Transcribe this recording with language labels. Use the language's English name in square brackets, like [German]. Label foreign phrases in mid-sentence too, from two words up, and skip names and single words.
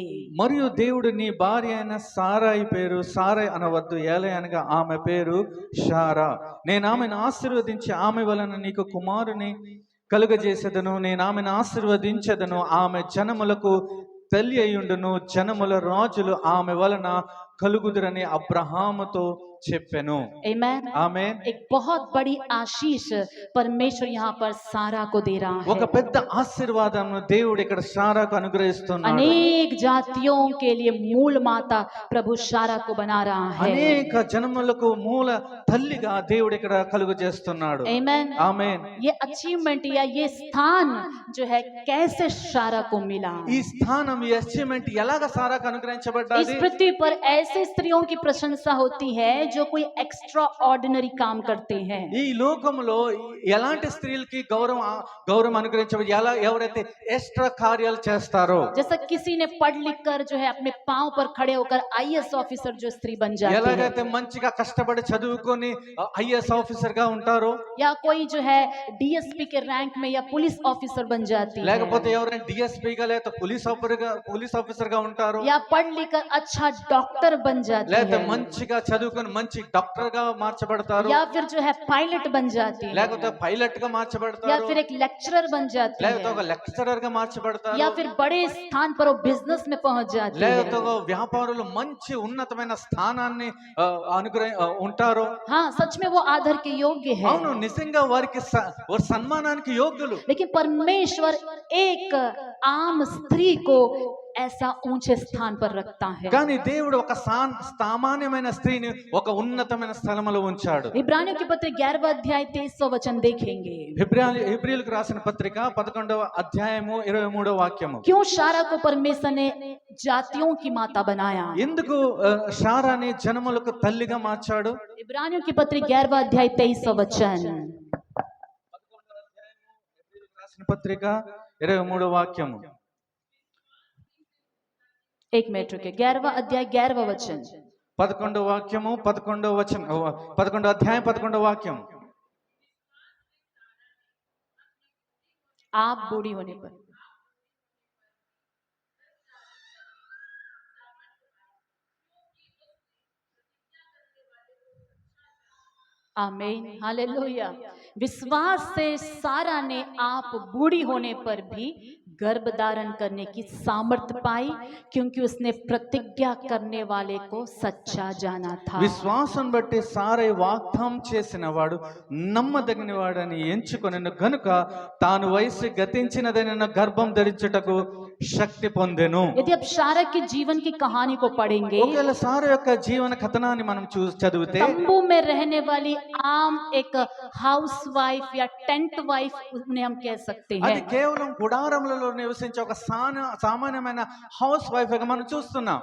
[Telugu] మరియు దేవుడు నీ భార్య అయిన సారాయి పేరు సారాయి అనవద్దు, ఏలే అనగా ఆమె పేరు షారా. నేను ఆమెను ఆశీర్వదించి ఆమె వలన నీకు కుమారుని కలుగజేసేదను. నేను ఆమెను ఆశీర్వదించదను, ఆమె జనములకు తల్లి అయ్యుండును, జనముల రాజులు ఆమె వలన కలుగుదురని అబ్రహాముతో చెప్పెను. [Hindi] आमेन। [Telugu] ఆమేన్. [Hindi] एक बहुत बड़ी आशीष परमेश्वर यहाँ पर सारा को दे रहा [Telugu] ఒక [Hindi] है। [Telugu] పెద్ద ఆశీర్వాదం దేవుడు ఇక్కడ షారాకు అనుగ్రహిస్తున్నాడు. [Hindi] अनेक जातियों के लिए मूल माता प्रभु शारा को बना रहा है। [Telugu] అనేక జనములకు మూల తల్లిగా దేవుడు ఇక్కడ కలుగు చేస్తున్నాడు. [Hindi] आमेन। [Telugu] ఆమేన్. [Hindi] ये अचीवमेंट या ये स्थान जो है कैसे शारा को मिला? [Telugu] ఈ స్థానం, ఈ అచీవ్మెంట్ ఎలాగ సారాకు [Hindi] इस [Telugu] అనుగ్రహించబడ్డాది? [Hindi] पृथ्वी पर ऐसे स्त्रियों की प्रशंसा होती है जो कोई [English] extra ordinary [Hindi] काम करते हैं। [Telugu] ఈ లోకంలో ఎలాంటి స్త్రీలకి గౌరవం అనుగ్రహించబడి ఎవరైతే ఎక్స్ట్రా కార్యాలు చేస్తారో, [Hindi] जैसा किसी ने पढ़ लिख कर जो है अपने पांव पर खड़े होकर [English] IAS officer [Hindi] जो स्त्री बन जाती है, [Telugu] ఎలాగైతే మంచిగా కష్టపడి చదువుకొని [English] IAS officer [Telugu] గా ఉంటారో, [Hindi] या कोई जो है डीएसपी के रैंक में या [English] police officer [Hindi] बन जाती है, [Telugu] లేకపోతే ఎవరైనా డిఎస్పీ గా లేకపోతే [English] police officer [Telugu] గా ఉంటారో, [Hindi] या पढ़ लिख कर अच्छा डॉक्टर बन जाती [Telugu] లేకపోతే [Hindi] है, [Telugu] మంచిగా చదువుకొని మంచి డాక్టర్ గా మార్చబడతారు, [Hindi] या फिर जो है पायलट बन जाती है, [Telugu] లేకపోతే పైలట్ గా [Hindi] या [Telugu] మార్చబడతారు, [Hindi] फिर एक लेक्चरर बन जाती [Telugu] లేకపోతే [Hindi] है, [Telugu] ఒక లెక్చరర్ గా మార్చబడతారు, [Hindi] या फिर बड़े स्थान पर वो बिजनेस में पहुंच जाती [Telugu] లేకపోతే [Hindi] है। [Telugu] ఒక వ్యాపారులు మంచి ఉన్నతమైన స్థానాన్ని ఉంటారు. [Hindi] हाँ, सच में वो आदर के योग्य है, [Telugu] అవును, నిజంగా వారికి సన్మానానికి యోగ్యులు. [Hindi] लेकिन परमेश्वर एक आम स्त्री को ऐसा ऊंचे स्थान पर रखता है। [Telugu] కానీ దేవుడు ఒక సామాన్యమైన స్త్రీని ఒక ఉన్నతమైన స్థలములో ఉంచాడు. [Hindi] इब्रानियों की पत्र 11वां अध्याय 23वां वचन देखेंगे। [Telugu] హెబ్రీయులకు రాసిన పత్రిక 11వ అధ్యాయము 23వ వాక్యము. [Hindi] क्यों शारा को परमेश्वर ने जातियों की माता बनाया? [Telugu] ఎందుకు శారాని జనములకు తల్లిగా మార్చాడు? [Hindi] इब्रानियों की पत्र 11वां अध्याय 23वां वचन। [Telugu] రాసిన పత్రిక 23వ వాక్యము. [Hindi] एक मिनट रुके, 11वां अध्याय 11वां वचन। [Telugu] 11వ వాక్యము 11వ వచనం, 11వ అధ్యాయం 11వ వాక్యం. [Hindi] आप बूढ़ी होने पर आमीन, हालेलुया। विश्वास से सारा ने आप बूढ़ी होने पर भी गर्भ धारण करने की सामर्थ्य पाई, क्योंकि उसने प्रतिज्ञा करने वाले को सच्चा जाना था। [Telugu] విశ్వాసం బట్టి సారే వాగ్దానం చేసిన వాడు నమ్మదగిన వాడని ఎంచుకొనెను గనుక తాను వయసు గతించినదైన గర్భం ధరించుటకు శక్తి పొందెను. [Hindi] यदि आप शारा के जीवन की कहानी को पढ़ेंगे, [Telugu] ఒకవేళ సారా యొక్క జీవన కథనాన్ని మనం చదివితే, [Hindi] तंबू में रहने वाली आम एक [English] house wife [Hindi] या [English] tent wife [Hindi] उन्हें हम कह सकते [Telugu] అది [Hindi] हैं। [Telugu] కేవలం గుడారములలో నివసించే ఒక సామాన్యమైన [English] house wife [Telugu] గా మనం చూస్తున్నాం.